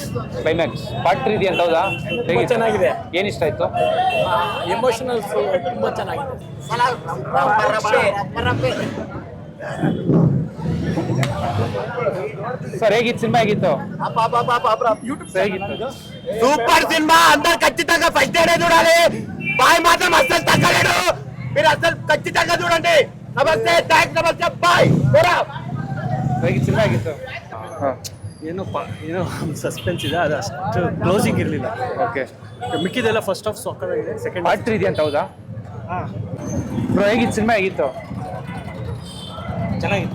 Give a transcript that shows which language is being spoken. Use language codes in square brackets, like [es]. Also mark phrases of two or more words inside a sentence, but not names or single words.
[en] climax part [kn] 3 ಇದೆಯಂತ ಹೌದಾ? ಹೇಗಿತ್ತು? ಚೆನ್ನಾಗಿದೆ. ಏನ್ ಇಷ್ಟ ಆಯ್ತು? ಎಮೋಷನಲ್ ತುಂಬಾ ಚೆನ್ನಾಗಿದೆ. ಸರ್ ಹೇಗಿತ್ತು ಸಿನಿಮಾ? ಆಗಿತ್ತು ಸರ್? ಹೇಗಿತ್ತು? [te] సూపర్ సినిమా. అందరు ఖచ్చితంగా [en] first day [te] చూడాలి. బాయ్ మాత్రం అస్సలు తగ్గలేడు. మీరు అస్సలు ఖచ్చితంగా చూడండి. నమస్తే, థ్యాంక్స్, నమస్తే, బాయ్. [kn] ಹೇಗಿತ್ತು ಸಿನಿಮಾ? ಆಗಿತ್ತು? ಹಾಂ. ಏನೋ ಸಸ್ಪೆನ್ಸ್ ಇದೆ, ಅದು ಅಷ್ಟು ಕ್ಲೋಸಿಂಗ್ ಇರಲಿಲ್ಲ. ಓಕೆ. ಮಿಕ್ಕಿದೆಲ್ಲ [en] first half [kn] ಸೊಕ್ಕಾಗಿದೆ. ಸೆಕೆಂಡ್ ಪಾರ್ಟ್ 3 ಇದೆಯಂತ ಹೌದಾ? ಬ್ರೋ ಹೇಗಿತ್ತು ಸಿನಿಮಾ? ಆಗಿತ್ತು? ಚೆನ್ನಾಗಿತ್ತು.